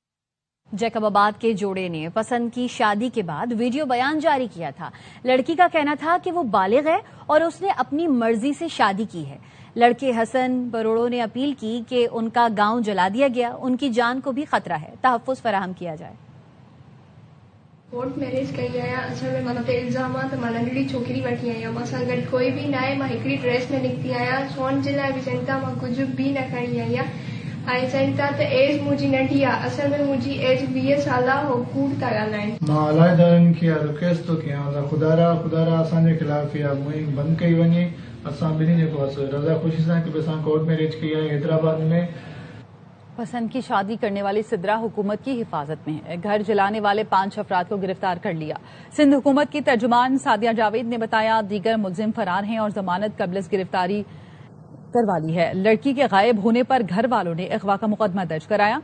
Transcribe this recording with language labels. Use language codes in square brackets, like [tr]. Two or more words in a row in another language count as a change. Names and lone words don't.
[ur] جیکب آباد کے جوڑے نے پسند کی شادی کے بعد ویڈیو بیان جاری کیا تھا. لڑکی کا کہنا تھا کہ وہ بالغ ہے اور اس نے اپنی مرضی سے شادی کی ہے. لڑکے حسن بروڑوں نے اپیل کی کہ ان کا گاؤں جلا دیا گیا، ان کی جان کو بھی خطرہ ہے، تحفظ فراہم کیا جائے. [en] court marriage [sd] कई आया, असल में माना ते इल्जामात माना नंढड़ी छोकरी वठी आया, मां गॾु कोई भी ना आहे। मां हिकिड़ी ड्रेस में निकिती आया, सोन जे लाइ बि चवनि था मां कुझु बि न खणी आई आहियां। ऐं चवनि था त एज मुंहिंजी नंढी आहे, असल में मुंहिंजी एज 20 साल आहे। हो कूड़ था ॻाल्हाइनि। मां अलाइदारनि खे रिक्वेस्ट थो कयां ख़ुदा असांजे ख़िलाफ़ इहा मुहिम बंदि कई वञे। असां ॿिन्ही जेको रज़ा ख़ुशी सां कि असां [en] court marriage [sd] कई आहे हैदराबाद में। [ur] پسند کی شادی کرنے والی سدرہ حکومت کی حفاظت میں ہے. گھر جلانے والے 5 افراد کو گرفتار کر لیا۔ سندھ حکومت کی ترجمان سعدیہ جاوید نے بتایا دیگر ملزم فرار ہیں اور ضمانت قبل گرفتاری کروا لی ہے. لڑکی کے غائب ہونے پر گھر والوں نے اغوا کا مقدمہ درج کرایا.